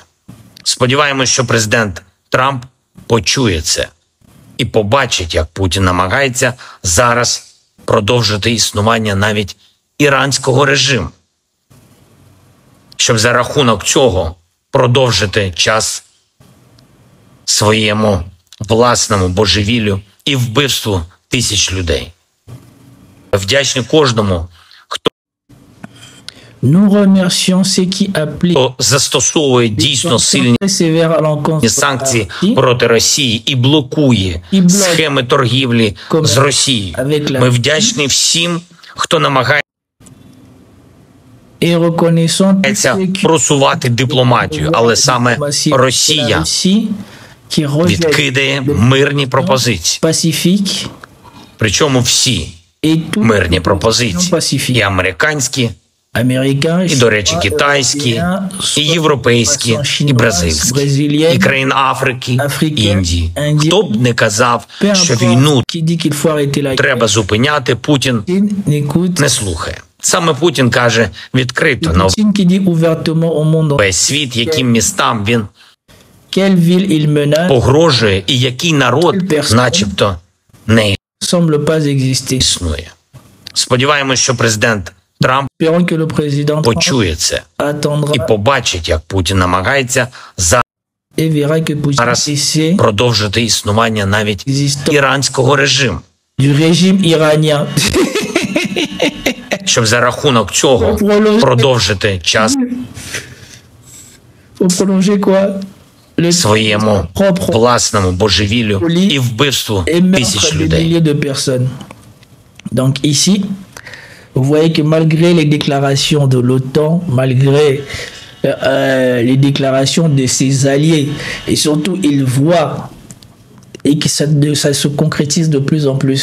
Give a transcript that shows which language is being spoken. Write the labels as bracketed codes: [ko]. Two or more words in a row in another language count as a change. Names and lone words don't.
[uk] Сподіваємось, що президент Трамп почує це і побачить, як Путін намагається зараз продовжити існування навіть іранського режиму, щоб за рахунок цього продовжити час своєму власному божевіллю і вбивству тисяч людей. Вдячний кожному, [fr] Nous remercions ceux qui appliquent [uk] хто застосовує дійсно сильні [fr] très sévères à l'encontre de la [uk] санкції [fr] Russie. [uk] проти Росії і блокує схеми торгівлі з Росією. Ми вдячні всім, хто намагається [fr] Et reconnaissons tous ceux qui [uk] просувати дипломатію, але саме Росія [fr] qui rejette [uk] відкидає мирні пропозиції. [fr] pacifique [uk] Причому всі [fr] et toutes [uk] мирні [fr] les [uk] пропозиції. [fr] pacifiques. [uk] І американські, [fr] Américains, [uk] і, до речі, китайські, і європейські, і бразильські, і країн Африки, Індії. Хто б не казав, що війну треба зупиняти, Путін не слухає. Саме Путін каже відкрито на [fr] Poutine qui dit ouvertement au monde [uk] весь світ, яким містам він [fr] quelle ville il menace [uk] погрожує і який народ начебто не [fr] semble pas exister. [uk] існує. Сподіваємось, що президент Трамп [fr] Espérons que le président [uk] почує це і [fr] attendra [uk] побачить, як Путін намагається [fr] et verra que Poutine [uk] зараз [fr] essaie [uk] продовжити існування навіть іранського режиму, [fr] du régime iranien [uk] щоб за рахунок цього продовжити час [fr] pour prolonger quoi le [uk] своєму [fr] propre [uk] власному божевіллю і вбивству [fr] et [uk] тисяч [fr] meurtre des [uk] людей. [fr] milliers de personnes. Donc ici, vous voyez que malgré les déclarations de l'OTAN, malgré les déclarations de ses alliés, et surtout ils voient et que ça se concrétise de plus en plus.